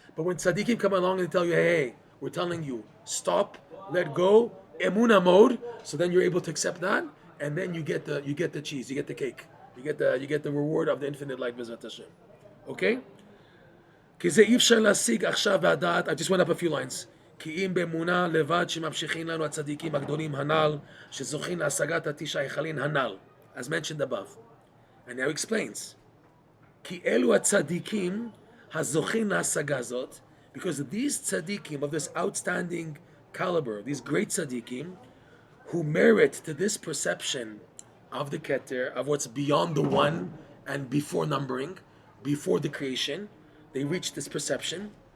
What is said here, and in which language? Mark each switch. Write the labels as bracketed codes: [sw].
[en] But when tzaddikim come along and tell you, hey, we're telling you, stop, let go, emunah mode, so then you're able to accept that, and then you get the cheese, you get the cake, you get the reward of the infinite life, B'ezrat Hashem. Okay? I just went up a few lines. [he] כי אם באמונה לבד שממשיכים לנו הצדיקים הגדולים הנ"ל, שזוכים להשגת התשע היכלין הנ"ל, [en] as mentioned above. And now he explains. [he] כי אלו הצדיקים הזוכים להשגה זאת, [en] because these tzaddikim of this outstanding caliber, these great tzaddikim, who merit to this perception of the keter, of what's beyond the one and before numbering, before the creation, they reach this perception.